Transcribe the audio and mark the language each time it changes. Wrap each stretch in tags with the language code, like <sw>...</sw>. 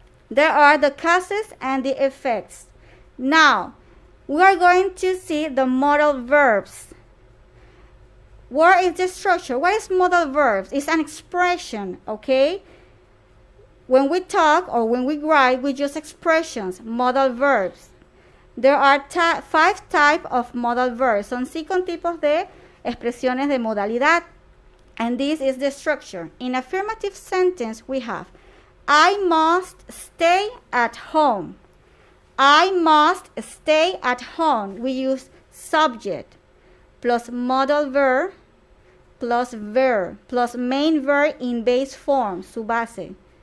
<en>There are the causes and the effects. Now, we are going to see the modal verbs. What is the structure? What is modal verbs? It's an expression, okay? When we talk or when we write, we use expressions, modal verbs. There are 5 types of modal verbs.</en> <es>Son 5 tipos de expresiones de modalidad.</es> <en>And this is the structure. In affirmative sentence, we have, I must stay at home. I must stay at home. We use subject plus modal verb plus main verb in base form, su base.</en>